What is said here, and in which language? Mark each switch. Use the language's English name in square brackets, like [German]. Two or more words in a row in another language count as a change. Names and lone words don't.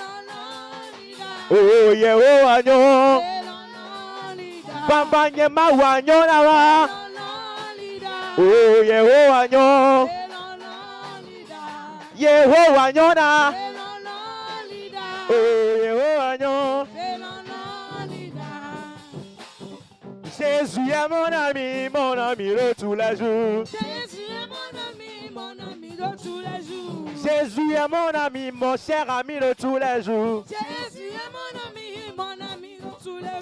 [Ewe] Oh Yehowa nyoa. Bamba nyema wa nyoa wa. Oh Yehowa nyoa. Yehowa nyoa. Oh Yehowa nyoa. [French] Jésus est mon ami de tous les jours. Jésus est mon ami de tous les jours. Jésus est mon ami, mon cher ami de tous les jours. Jésus est mon ami de tous les jours.